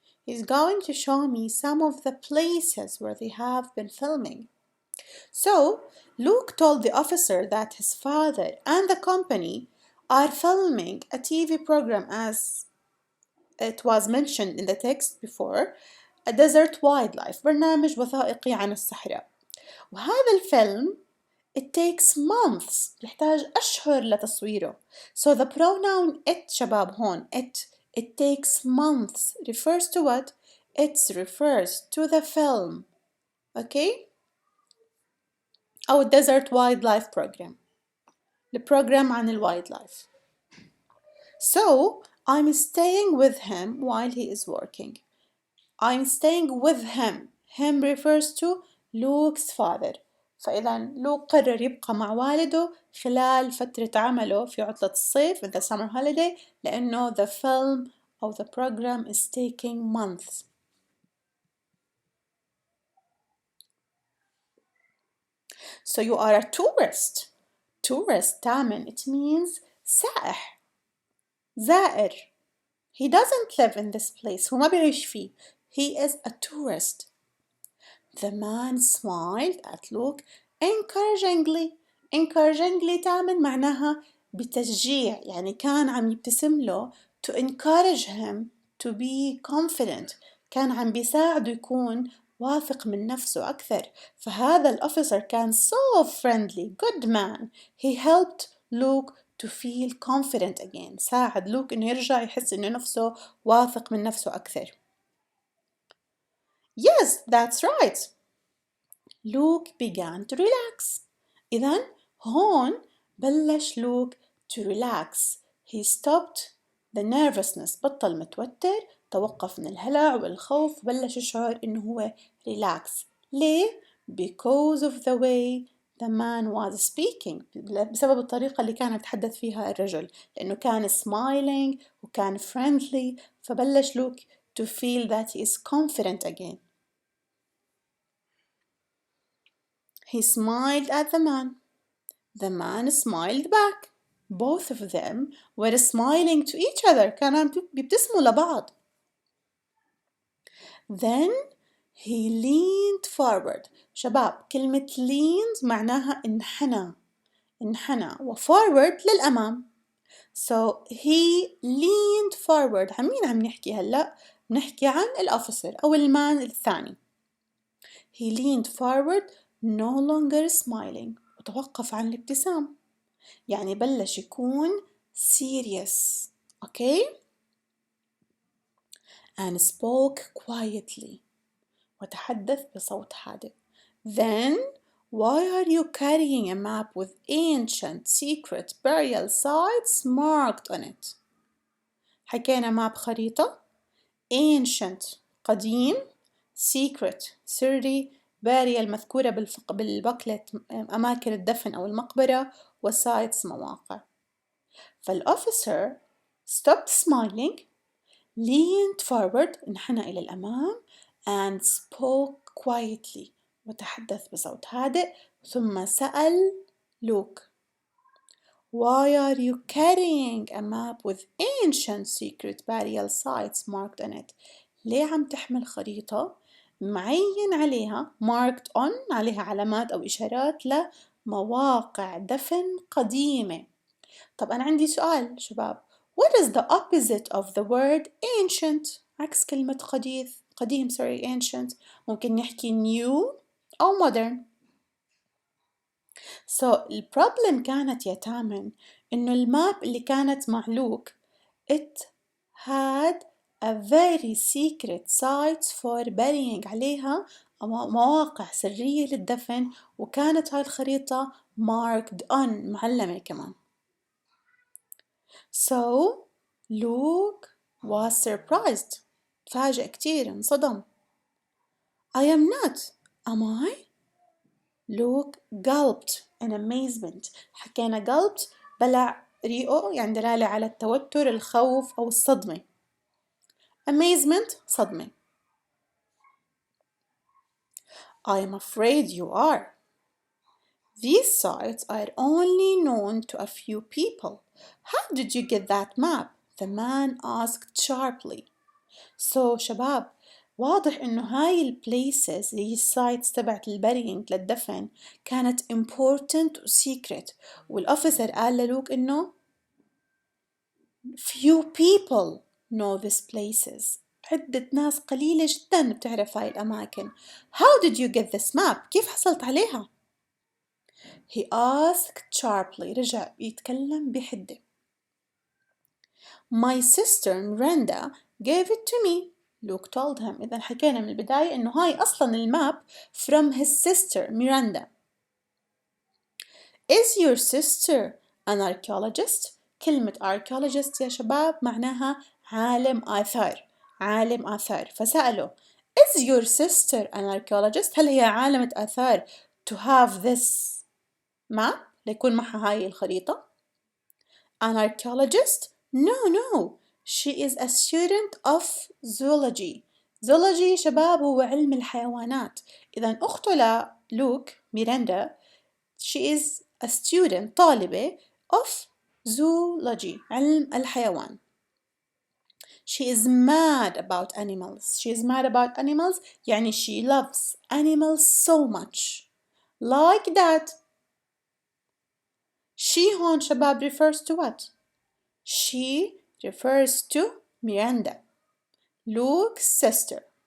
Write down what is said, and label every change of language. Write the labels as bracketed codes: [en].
[en] He's going to show me some of the places where they have been filming. So Luke told the officer that his father and the company are filming a TV program, as it was mentioned in the text before, a desert wildlife، [ar] برنامج وثائقي عن الصحراء. وهذا الفيلم [en] it takes months، [ar] يحتاج أشهر لتصويره. [en] So the pronoun it [ar] شباب هون [en] it takes months refers to what? It refers to the film. Okay? [ar] أو [en] desert wildlife program، [ar] البروجرام عن الوايلدلايف. [en] So I'm staying with him while he is working. I'm staying with him. Him refers to Luke's father. [ar] فإذا لوك قرر يبقى مع والده خلال فترة عمله في عطلة الصيف [en] in the summer holiday، [ar] لأنه [en] the film [ar] أو [en] the program is taking months. So you are a tourist. Tourist تامن it means [ar] سائح زائر. [en] He doesn't live in this place. [ar] هو ما بيعيش فيه. [en] He is a tourist. The man smiled at Luke encouragingly. [ar] Encouragingly تامن معناها بتشجيع، يعني كان عم يبتسم له [en] to encourage him to be confident. [ar] كان عم بيساعده يكون واثق من نفسه أكثر. فهذا الأوفيسر كان [en] so friendly, good man. He helped Luke to feel confident again. [ar] ساعد لوك إنه يرجع يحس إنه نفسه واثق من نفسه أكثر. [en] Yes, that's right. Luke began to relax. [ar] إذن هون بلش لوك [en] to relax. He stopped the nervousness. [ar] بطل متوتر، توقف من الهلع والخوف، بلش يشعر إنه هو relax. ليه؟ [en] Because of the way the man was speaking. [ar] بسبب الطريقة اللي كان يتحدث فيها الرجل، لأنه كان smiling وكان friendly، فبلش لوك [en] to feel that he is confident again. He smiled at the man. The man smiled back. Both of them were smiling to each other. [ar] كانوا بيبتسموا لبعض. [en] Then he leaned forward. [ar] شباب كلمة leaned معناها انحنى وforward للأمام. [en] So he leaned forward. [ar] عن مين عم نحكي هلأ؟ نحكي عن الأوفيسر أو المان الثاني. [en] He leaned forward, no longer smiling. [ar] وتوقف عن الابتسام. يعني بلش يكون serious. [en] Okay? And spoke quietly. [ar] وتحدث بصوت هادئ. [en] Then, why are you carrying a map with ancient secret burial sites marked on it? [ar] حكينا ماب خريطة. Ancient قديم. Secret سري. burial مذكورة بالبوكلت أماكن الدفن أو المقبرة، وسايتس مواقع. فالأوفيسر [en] stopped smiling, leaned forward [ar] انحنى إلى الأمام [en] and spoke quietly [ar] وتحدث بصوت هادئ، ثم سأل لوك [en] Why are you carrying a map with ancient secret burial sites marked on it? [ar] ليه عم تحمل خريطة معين عليها marked on عليها علامات أو إشارات لمواقع دفن قديمة؟ طب أنا عندي سؤال شباب. [en] What is the opposite of the word ancient؟ [ar] عكس كلمة قديم [en] ancient. [ar] ممكن نحكي new أو modern. So البروبلم كانت يا تامن إنه الماب اللي كانت مع لوك [en] it had a very secret sites for burying [ar] عليها مواقع سرية للدفن، وكانت هاي الخريطة marked on معلمة كمان. [en] So Luke was surprised. [ar] تفاجأ كتير، انصدم. [en] I am not, am I? Luke gulped in amazement. [ar] حكينا gulped بلع ريقه، يعني دلالة على التوتر، الخوف أو الصدمة. Amazement صدمة. [en] I am afraid you are. These sites are only known to a few people. How did you get that map? The man asked sharply. [ar] So شباب، واضح إنه هاي البليسز اللي هي السايتس تبعت البرينج للدفن كانت important و secret، والأوفيسر قال للوك إنه [en] few people know these places. [ar] عدة ناس قليلة جدا بتعرف هاي الأماكن. [en] How did you get this map? [ar] كيف حصلت عليها؟ [en] He asked sharply. [ar] رجع يتكلم بحدة. [en] My sister Miranda gave it to me. Luke told him. [ar] إذا حكينا من البداية إنه هاي أصلا الماب [en] from his sister Miranda. Is your sister an archaeologist? [ar] كلمة archaeologist يا شباب معناها عالم آثار. عالم آثار. فسأله [en] Is your sister an archaeologist? [ar] هل هي عالمة آثار [en] to have this map؟ [ar] ليكون معها هاي الخريطة. [en] An archaeologist? No. She is a student of zoology. [ar] zoology شباب هو علم الحيوانات. إذا أخته لوك ميراندا [en] she is a student [ar] طالبة [en] of zoology [ar] علم الحيوان. [en] She is mad about animals. She is mad about animals يعني she loves animals so much. Like that. She [ar] هون شباب [en] refers to what? She refers to Miranda, Luke's sister.